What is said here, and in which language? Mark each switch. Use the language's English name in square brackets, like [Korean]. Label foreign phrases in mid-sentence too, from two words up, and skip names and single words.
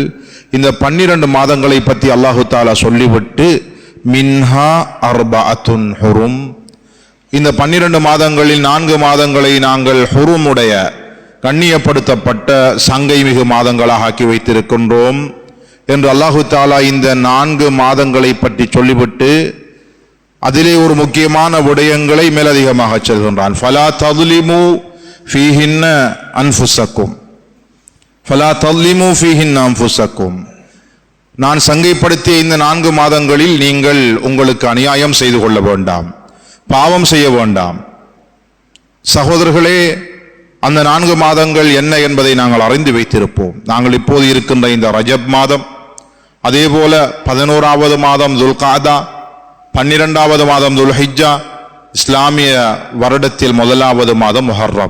[Tamil] இந்த 12 மாதங்களை பற்றி [Arabic] الله تعالى [Tamil] சொல்லிவிட்டு [Arabic] منها أربعة حرم, [Tamil] இந்த 12 மாதங்களில் 4 மாதங்களை நாங்கள் ஹுருமுடைய கண்ணியப்படுத்தப்பட்ட சங்கை மிகு மாதங்களாக ஆக்கி வைத்திருக்கின்றோம் என்று [Arabic] الله تعالى [Tamil] இந்த 4 மாதங்களை பற்றி சொல்லிவிட்டு அதிலே ஒரு முக்கியமான விடயங்களை மேலதிகமாக சொல்கின்றான். [Arabic] فلا تظلموا فيهن أنفسكم, فلا تظلموا فيهن أنفسكم, [Tamil] நான் சங்கைப்படுத்திய இந்த 4 மாதங்களில் நீங்கள் உங்களுக்கு அநியாயம் செய்து கொள்ள வேண்டாம், பாவம் செய்ய வேண்டாம். சகோதரர்களே, அந்த 4 மாதங்கள் என்ன என்பதை நாங்கள் அறிந்து வைத்திருப்போம். நாங்கள் இப்போது இருக்கின்ற இந்த ரஜப் மாதம், அதே போல 11வது மாதம் துல்காதா, 12வது மாதம் துல்ஹிஜ்ஜா, இஸ்லாமிய வருடத்தில் 1வது மாதம் முஹர்ரம்.